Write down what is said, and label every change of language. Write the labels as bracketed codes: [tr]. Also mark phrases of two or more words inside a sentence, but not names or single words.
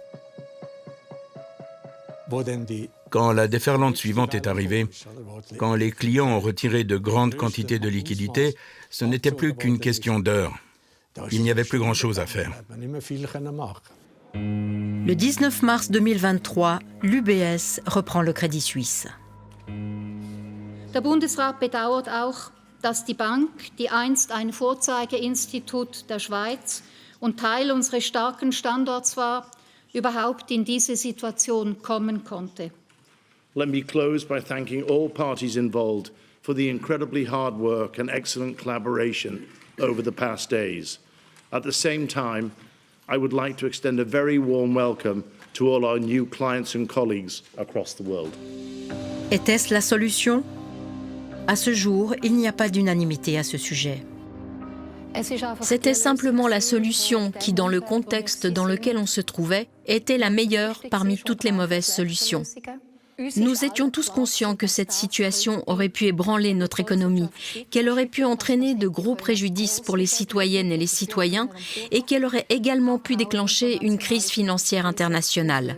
[fr] Quand la déferlante suivante est arrivée, quand les clients ont retiré de grandes quantités de liquidités, ce n'était plus qu'une question d'heures. Il n'y avait plus grand-chose à faire. Le 19 mars 2023, l'UBS reprend le Crédit Suisse. [de] Der Bundesrat bedauert auch, dass die Bank, die einst ein Vorzeigeinstitut der Schweiz und Teil unseres starken Standorts war, überhaupt in diese Situation kommen konnte. [en] Let me close by thanking all parties involved for the incredibly hard work and excellent collaboration over the past days. At the same time, I would like to extend a very warm welcome to all our new clients and colleagues across the world. [fr] Était-ce la solution? À ce jour, il n'y a pas d'unanimité à ce sujet. C'était simplement la solution qui, dans le contexte dans lequel on se trouvait, était la meilleure parmi toutes les mauvaises solutions. Nous étions tous conscients que cette situation aurait pu ébranler notre économie, qu'elle aurait pu entraîner de gros préjudices pour les citoyennes et les citoyens et qu'elle aurait également pu déclencher une crise financière internationale.